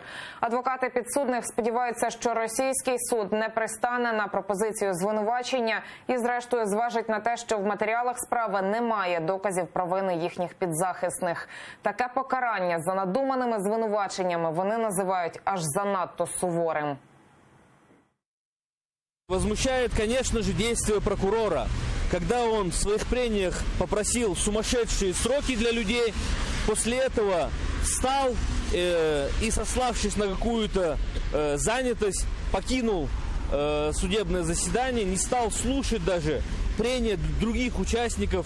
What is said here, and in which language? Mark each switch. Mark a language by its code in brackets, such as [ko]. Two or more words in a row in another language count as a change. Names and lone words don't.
[uk] Адвокати підсудних сподіваються, що російський суд не пристане на пропозицію звинувачення і, зрештою, зважить на те, що в матеріалах справи немає доказів провини їхніх підзахисних. Таке покарання за надуманими звинуваченнями вони називають аж занадто суворим. [ru] Возмущает, конечно же, действия прокурора, когда он в своих прениях попросил сумасшедшие сроки для людей, после этого встал и, сославшись на какую-то занятость, покинул судебное заседание, не стал слушать даже прения других участников.